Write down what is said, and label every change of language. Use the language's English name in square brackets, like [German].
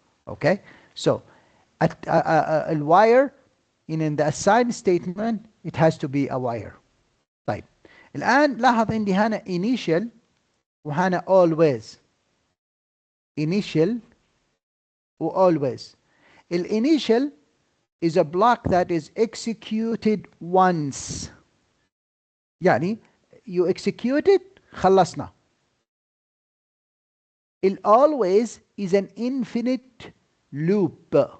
[English] okay so the wire in the assign statement it has to be a wire. [Arabic] طيب الآن لاحظ عندي هنا initial وهنا always. initial و always. [English] الinitial is a block that is executed once، يعني you execute it خلصنا. always is an infinite loop.